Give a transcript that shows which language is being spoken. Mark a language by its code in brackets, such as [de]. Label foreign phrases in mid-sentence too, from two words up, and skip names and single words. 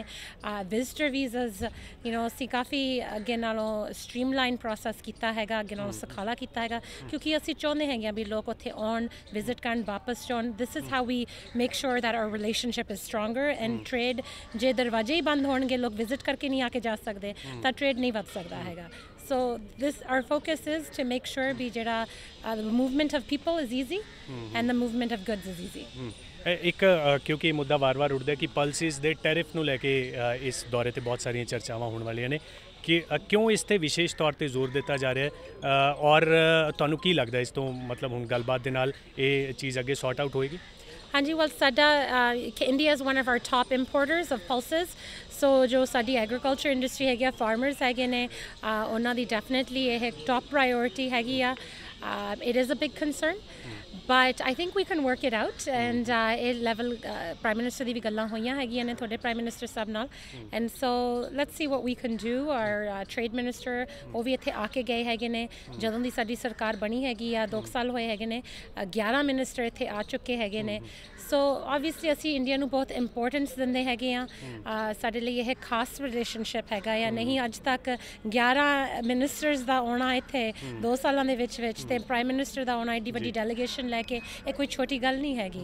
[en] visitor visas [pa] ਅਸੀਂ ਕਾਫੀ ਅੱਗੇ ਨਾਲੋਂ [en] streamline process [pa] ਕੀਤਾ ਹੈਗਾ, ਅੱਗੇ ਨਾਲੋਂ ਸੁਖਾਲਾ ਕੀਤਾ ਹੈਗਾ, ਕਿਉਂਕਿ ਅਸੀਂ ਚਾਹੁੰਦੇ ਹੈਗੇ ਆ ਵੀ ਲੋਕ ਉੱਥੇ ਆਉਣ, ਵਿਜ਼ਿਟ ਕਰਨ, ਵਾਪਸ ਜਾਣ। [en] This is how we make sure that our relationship is stronger and trade. [pa] ਜੇ ਦਰਵਾਜ਼ੇ ਹੀ ਬੰਦ ਹੋਣਗੇ, ਲੋਕ ਵਿਜ਼ਿਟ ਕਰਕੇ ਨਹੀਂ ਆ ਕੇ ਜਾ ਸਕਦੇ, ਤਾਂ ਟ੍ਰੇਡ ਨਹੀਂ ਵੱਧ ਸਕਦਾ ਹੈਗਾ। [en] So our focus is to make sure [pa] ਵੀ ਜਿਹੜਾ [en] the movement of people is easy and the movement of goods is easy। [pa] ਇੱਕ ਕਿਉਂਕਿ ਮੁੱਦਾ ਵਾਰ-ਵਾਰ ਉੱਠਦਾ ਕਿ ਪਾਲਿਸੀਜ਼ ਦੇ ਟੈਰਿਫ ਨੂੰ ਲੈ ਕੇ ਇਸ ਦੌਰੇ 'ਤੇ ਬਹੁਤ ਸਾਰੀਆਂ ਚਰਚਾਵਾਂ ਹੋਣ ਵਾਲੀਆਂ ਨੇ ਕਿ ਕਿਉਂ ਇਸ 'ਤੇ ਵਿਸ਼ੇਸ਼ ਤੌਰ 'ਤੇ ਜ਼ੋਰ ਦਿੱਤਾ ਜਾ ਰਿਹਾ ਹੈ, ਔਰ ਤੁਹਾਨੂੰ ਕੀ ਲੱਗਦਾ ਇਸ ਤੋਂ ਮਤਲਬ ਹੁਣ ਗੱਲਬਾਤ ਦੇ ਨਾਲ ਇਹ ਚੀਜ਼ ਅੱਗੇ [en] sort out [pa] ਹੋਏਗੀ? [en] ਹਾਂਜੀ, ਵੈਲ ਸਾਡਾ India is one of our top importers of pulses. [pa] ਸੋ ਜੋ ਸਾਡੀ [en] agriculture industry [pa] ਹੈਗੀ ਆ, ਫਾਰਮਰਸ ਹੈਗੇ ਨੇ, ਉਹਨਾਂ ਦੀ ਡੈਫੀਨੇਟਲੀ ਇਹ [en] top priority [pa] ਹੈਗੀ ਆ। [en] It is a big concern but I think we can work it out and [pa] ਇਹ ਲੈਵਲ ਪ੍ਰਾਈਮ ਮਿਨਿਸਟਰ ਦੀ ਵੀ ਗੱਲਾਂ ਹੋਈਆਂ ਹੈਗੀਆਂ ਨੇ ਤੁਹਾਡੇ ਪ੍ਰਾਈਮ ਮਿਨਿਸਟਰ ਸਾਹਿਬ ਨਾਲ [en] and so let's see what we can do। our trade minister [pa] ਉਹ ਵੀ ਇੱਥੇ ਆ ਕੇ ਗਏ ਹੈਗੇ ਨੇ ਜਦੋਂ ਦੀ ਸਾਡੀ ਸਰਕਾਰ ਬਣੀ ਹੈਗੀ ਆ, 2 ਸਾਲ ਹੋਏ ਹੈਗੇ ਨੇ। 11 ਮਿਨਿਸਟਰ ਇੱਥੇ ਆ ਚੁੱਕੇ ਹੈਗੇ ਨੇ। ਸੋ ਓਬਵੀਅਸਲੀ ਅਸੀਂ ਇੰਡੀਆ ਨੂੰ ਬਹੁਤ ਇੰਪੋਰਟੈਂਸ ਦਿੰਦੇ ਹੈਗੇ ਆ। ਸਾਡੇ ਲਈ ਇਹ ਖਾਸ ਰਿਲੇਸ਼ਨਸ਼ਿਪ ਹੈਗਾ ਆ। ਨਹੀਂ ਅੱਜ ਤੱਕ 11 ਮਿਨਿਸਟਰਸ ਦਾ ਆਉਣਾ ਇੱਥੇ 2 ਸਾਲਾਂ ਦੇ ਵਿੱਚ ਤੇ [en] Prime Minister [pa] ਦਾ ਆਉਣਾ ਏਡੀ ਵੱਡੀ ਡੈਲੀਗੇਸ਼ਨ ਲੈ ਕੇ, ਇਹ ਕੋਈ ਛੋਟੀ ਗੱਲ ਨਹੀਂ ਹੈਗੀ।